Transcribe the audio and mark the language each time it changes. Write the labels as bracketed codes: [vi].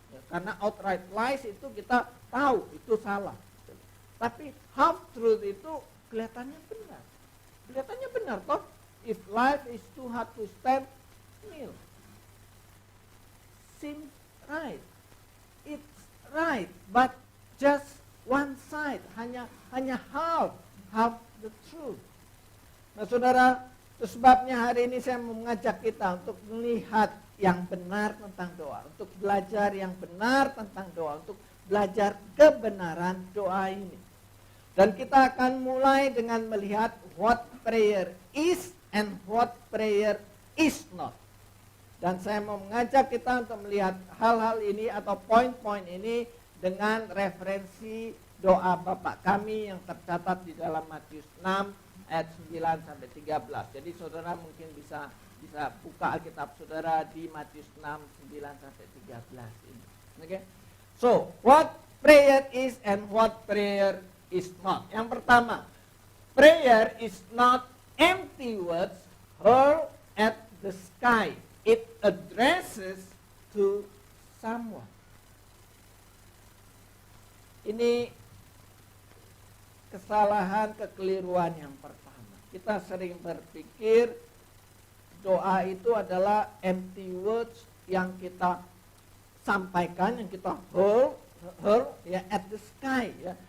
[id] Ya, karena outright lies itu kita tahu itu salah. Tapi half truth itu kelihatannya benar. Kelihatannya benar toh. [en] If life is too hard to stand, kneel. Seems right. It's right, but just one side, hanya half the truth. [id] Nah, saudara, itu sebabnya hari ini saya mengajak kita untuk melihat yang benar tentang doa, untuk belajar yang benar tentang doa, untuk belajar kebenaran doa ini. Dan kita akan mulai dengan melihat [en] what prayer is and what prayer is not. [id] Dan saya mau mengajak kita untuk melihat hal-hal ini atau poin-poin ini dengan referensi doa Bapa kami yang tercatat di dalam Matius 6 ayat 9 sampai 13. Jadi saudara mungkin bisa buka Alkitab saudara di Matius 6 9 sampai 13 ini. Okay? [en] So, what prayer is and what prayer is not. [id] Yang pertama, [en] prayer is not empty words hurled at the sky. It addresses to someone. [id] Ini kesalahan, kekeliruan yang pertama. Kita sering berpikir doa itu adalah empty words yang kita sampaikan, yang kita hurl ya [en] at the sky [id] ya.